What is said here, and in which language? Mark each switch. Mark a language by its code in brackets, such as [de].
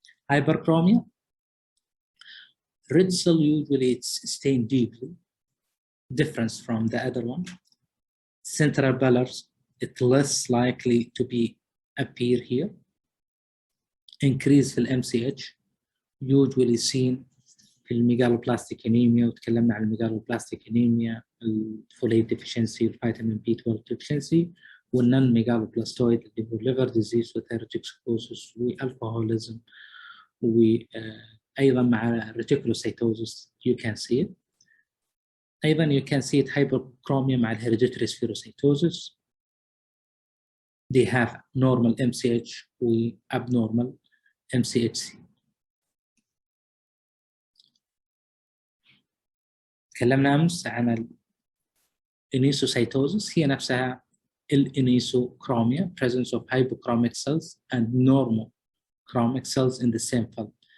[en] Hyperchromia. Red cell usually it's stained deeply, different from the other one. Central pallors, it's less likely to appear here. [ar] increase في ال MCH [en] usually seen [ar] في الميجالوبلاستيك انيميا، وتكلمنا عن الميجالوبلاستيك انيميا، الفوليت deficiency، الفيتامين B12 deficiency، والنون ميجالوبلاستويد اللي هو liver disease وثيروتوكسيكوزيس والكحوليزم، وأيضا مع reticulocytosis [en] you can see it. أيضا you can see it hyperchromia مع hereditary spherocytosis. They have normal MCH و abnormal MCHC. [ar] تكلمنا أمس عن الانيسوسيتوزس، هي نفسها الانيسوكروميا [en] presence of hypochromic cells and normochromic cells in the same film.